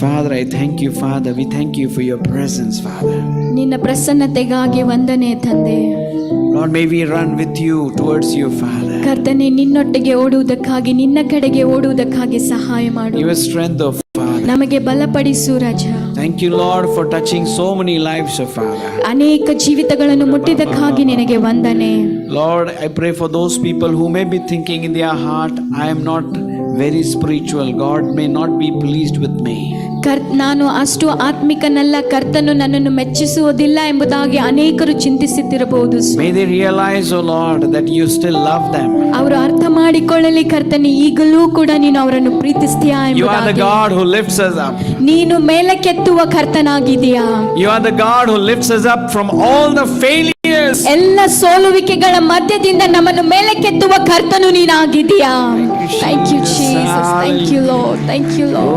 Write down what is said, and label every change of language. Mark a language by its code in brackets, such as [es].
[en] Father, I thank you, Father. We thank you for your presence, Father. [kn] ನಿನ್ನ ಪ್ರಸನ್ನತೆಗಾಗಿ ವಂದನೆ ತಂದೆ. [en] Lord, may we run with you towards you, Father. [kn] ಕರ್ತನೆ, ನಿನ್ನೊಟ್ಟಿಗೆ ಓಡುವುದಕ್ಕಾಗಿ, ನಿನ್ನ ಕಡೆಗೆ ಓಡುವುದಕ್ಕಾಗಿ ಸಹಾಯ ಮಾಡು. [en] Give us strength, oh Father. [kn] ನಮಗೆ ಬಲಪಡಿಸು ರಾಜ. [en] Thank you, Lord, for touching so many lives, oh Father. [kn] ಅನೇಕ ಜೀವಿತಗಳನ್ನು ಮುಟ್ಟಿದ್ದಕ್ಕಾಗಿ ನಿನಗೆ ವಂದನೆ. [en] Lord, I pray for those people who may be thinking in their heart, I am not very spiritual. God may not be pleased with me. [kn] ನಾನು ಅಷ್ಟು ಆತ್ಮಿಕನಲ್ಲ, ಕರ್ತನು ನನ್ನನ್ನು ಮೆಚ್ಚಿಸುವುದಿಲ್ಲ ಎಂಬುದಾಗಿ ಅನೇಕರು ಚಿಂತಿಸುತ್ತಿರಬಹುದು. [en] May they realize, oh Lord, that you still love them. [kn] ಅವರು ಅರ್ಥ ಮಾಡಿಕೊಳ್ಳಲಿ ಕರ್ತನೆ, ಈಗಲೂ ಕೂಡ ನೀನು ಅವರನ್ನು ಪ್ರೀತಿಸ್ತೀಯಾ [en] You are the [kn] ಎಂಬುದಾಗಿ. [en] God who lifts us up. [kn] ನೀನು ಮೇಲಕ್ಕೆತ್ತುವ ಕರ್ತನಾಗಿದೀಯಾ. [en] You are the God who lifts us up from all the failures. [kn] ಎಲ್ಲ ಸೋಲುವಿಕೆಗಳ ಮಧ್ಯದಿಂದ ನಮ್ಮನ್ನು ಮೇಲಕ್ಕೆತ್ತುವ ಕರ್ತನು ನೀನಾಗಿದೀಯಾ. [en] Thank you Jesus, thank you Lord, thank you Lord.